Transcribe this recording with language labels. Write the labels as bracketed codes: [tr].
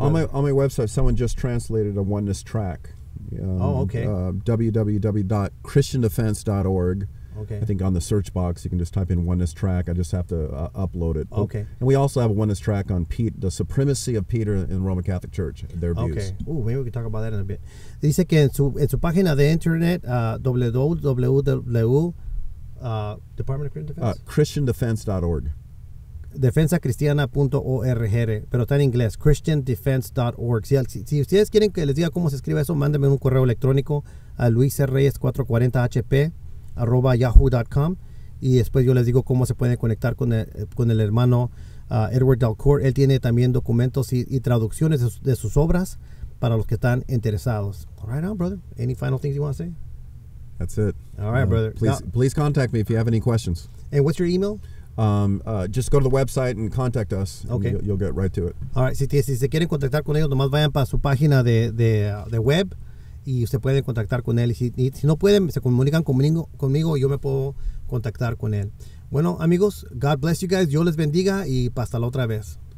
[en] On my website, someone just translated a oneness track. Okay. www.christiandefense.org. Okay. I think on the search box you can just type in oneness track. I just have to upload it. Okay. And we also have a oneness track on the supremacy of Peter in the Roman Catholic Church, their views. Okay. Maybe we can talk about that in a bit. [es] Dice que en su página de internet, www. [en] Department of Christian Defense? ChristianDefense.org. [es] defensacristiana.org, pero está en inglés, christiandefense.org. Si ustedes quieren que les diga cómo se escribe eso, mándenme un correo electrónico a luisreyes440hp@yahoo.com, y después yo les digo cómo se pueden conectar con el hermano Edward Dalcour. Él tiene también documentos y traducciones de sus obras para los que están interesados. [en] All right, now, brother. Any final things you want to say? That's it. All right, brother. Please contact me if you have any questions. And what's your email? Just go to the website and contact us. Okay. You'll get right to it. All right. [es] Si se quieren contactar con ellos, nomás vayan para su página de web y usted puede contactar con él. Y si no pueden, se comunican conmigo y yo me puedo contactar con él. Bueno, amigos, [en] God bless you guys. [es] Dios les bendiga y hasta la otra vez.